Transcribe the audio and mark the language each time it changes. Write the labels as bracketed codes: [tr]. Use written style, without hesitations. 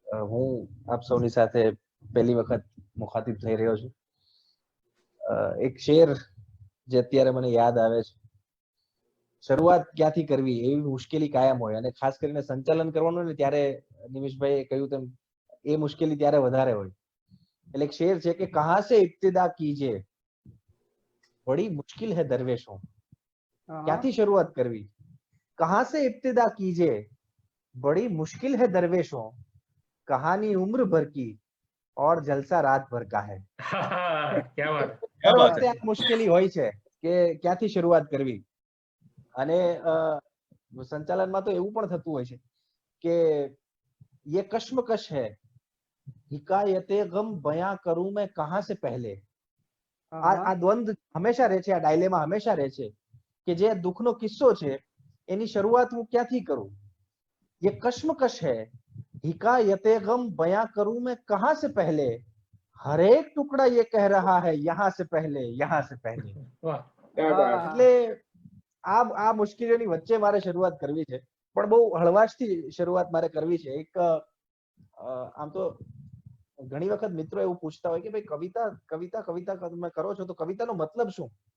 [gu] હું આપ સૌની સાથે પહેલી વખત મુખાતિબ થઈ રહ્યો છું. એક શેર જે અત્યારે મને યાદ આવે છે, શરૂઆત ક્યાંથી કરવી એવી મુશ્કેલી કાયમ હોય, અને ખાસ કરીને સંચાલન કરવાનું ને ત્યારે નિમિષભાઈએ કહ્યું તેમ એ મુશ્કેલી ત્યારે વધારે હોય. એટલે એક શેર છે કે [hi] કહા સે ઇબ્તિદા કીજે बड़ी मुश्किल है दरवेशों, [gu] क्याथी शुरुआत करवी, [hi] कहां से इब्तिदा कीजिए बड़ी मुश्किल है दरवेशों, कहानी उम्र भर की और जलसा रात भर का है. क्या बात [gu] મુશ્કેલી હોય છે, કે ક્યાંથી શરૂઆત કરવી. અને સંચાલનમાં તો એવું પણ થતું હોય છે કે [hi] ये कश्मकश है, हिकायते गम बयां करूं मैं कहां से पहले. [gu] આ દ્વંદ હંમેશા રહે છે, આ ડાયલેમા હંમેશા રહે છે કે જે દુઃખનો કિસ્સો છે એની શરૂઆત હું ક્યાંથી કરું. [hi] ये कश्मकश है, हिकायते गम बयां करूं मैं कहां से पहले, हर एक टुकड़ा ये कह रहा है यहाँ से पहले, यहाँ से पहले. [gu] વાહ એટલે આ મુશ્કેલીઓની વચ્ચે મારે શરૂઆત કરવી છે, પણ બહુ હળવાશથી શરૂઆત મારે કરવી છે. એક આમ તો ઘણી વખત મિત્રો એવું પૂછતા હોય કે ભાઈ કવિતા તમે કરો છો તો કવિતાનો મતલબ શું?